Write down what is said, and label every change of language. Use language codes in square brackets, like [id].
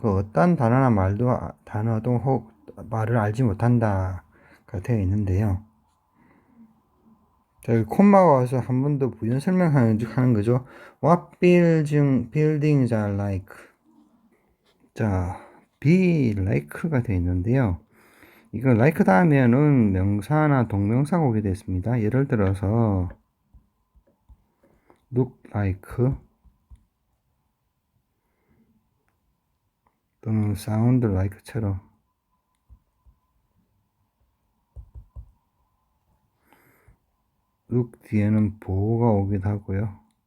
[ko] 어떤 단어나 단어도 혹 말을 알지 못한다가 되어 있는데요. 자, 여기 콤마가 와서 한 번 더 부연 설명하는 거죠. [en] What buildings are like? [ko] 자, be like가 되어 있는데요. 이거 like 다음에는 명사나 동명사가 오게 됐습니다. 예를 들어서 look like 또는 sound like처럼 look 뒤에는 보호가 오기도 하고요.